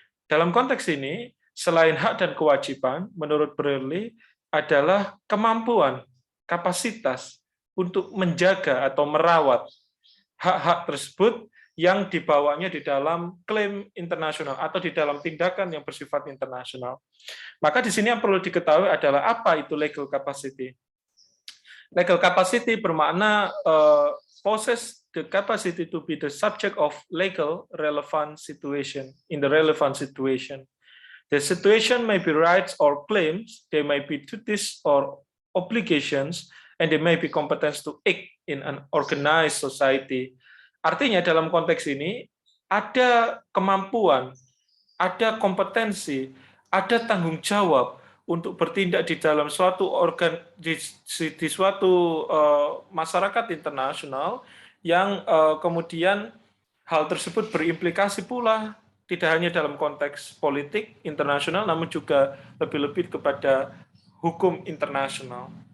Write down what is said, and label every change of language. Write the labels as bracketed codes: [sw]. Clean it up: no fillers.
[id] Dalam konteks ini, selain hak dan kewajiban, menurut Brearley adalah kemampuan, kapasitas untuk menjaga atau merawat hak-hak tersebut yang dibawanya di dalam klaim internasional atau di dalam tindakan yang bersifat internasional. Maka di sini yang perlu diketahui adalah apa itu legal capacity. [en] Legal capacity [id] bermakna [en] possess the capacity to be the subject of legal relevant situation in the relevant situation. The situation may be rights or claims, they may be duties or obligations, and they may be competence to act in an organized society. [id] Artinya dalam konteks ini ada kemampuan, ada kompetensi, ada tanggung jawab untuk bertindak di dalam suatu di suatu masyarakat internasional yang kemudian hal tersebut berimplikasi pula tidak hanya dalam konteks politik internasional, namun juga lebih-lebih kepada hukum internasional.